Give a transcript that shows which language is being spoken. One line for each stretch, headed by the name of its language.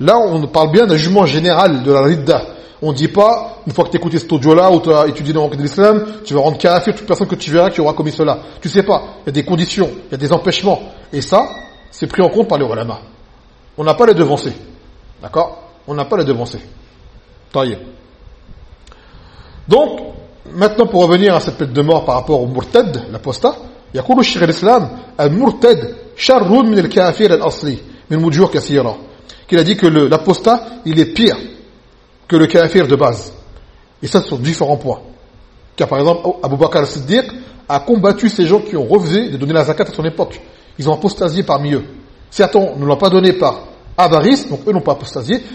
French: Là, on parle bien d'un jugement général de la ridda. On ne dit pas, une fois que tu écoutes cet audio-là ou tu as étudié dans l'enquête de l'islam, tu vas rendre kafir toute personne que tu verras qui aura commis cela. Tu sais pas. Il y a des conditions, il y a des empêchements. Et ça, c'est pris en compte par les ulama. On n'a pas les devancer. D'accord ? On n'a pas les devancer. Taïeb. Donc, maintenant pour revenir à cette peine de mort par rapport au murtad, l'apostat,
Arabic: يقول الشيخ الإسلام المرتد شر من الكافر الأصلي من وجوه كثيرة.
French: Il a dit que l'apostat, il est pire que le kafir de base. Et ça, sur différents points. Car par exemple, Abu Bakr al-Siddiq a combattu ces gens qui ont refusé de donner la zakat à son époque. Ils ont apostasié parmi eux. Certains ne l'ont pas donné par avarice, donc eux n'ont pas apostasié.